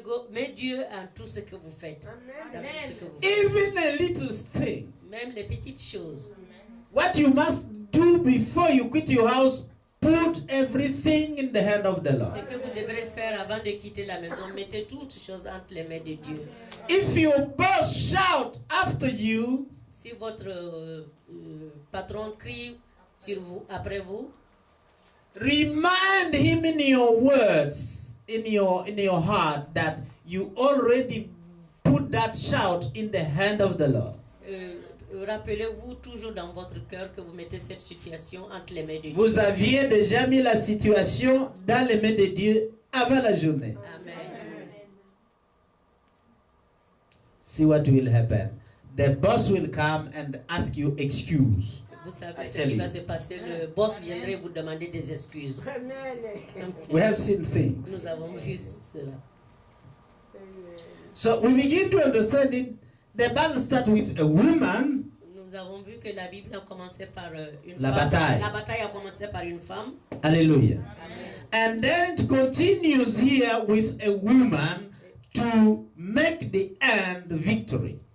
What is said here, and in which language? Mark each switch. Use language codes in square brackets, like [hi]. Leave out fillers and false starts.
[fr] Mais Dieu en tout ce que vous faites. Dans tout ce que vous faites. [en] Even a little thing. [fr] Même les petites choses. [en] What you must do before you quit your house, put everything in the hand of the Lord. [fr] Ce que vous devrez faire avant de quitter la maison, mettez toutes choses entre les mains de Dieu. [en] If your boss shout after you, [fr] Si votre patron crie sur vous, après vous, [en] remind him in your words, in your heart, that you already put that shout in the hand of the Lord. [fr] rappelez-vous toujours dans votre cœur que vous mettez cette situation entre les mains de Dieu. Vous aviez déjà mis la situation dans les mains de Dieu avant la journée. Amen. [en] See what will happen. The boss will come and ask you excuse. [fr] Vous savez ce qui va se passer. Le boss viendrait vous demander des excuses. [en] We have seen things. [fr] Nous avons vu cela. [en] So we begin to understand it. The battle starts with a woman. [fr] Nous avons vu que la Bible a commencé par une La femme. bataille. La bataille a commencé par une femme. [en] Hallelujah. Amen. And then it continues here with a woman to make the end victory.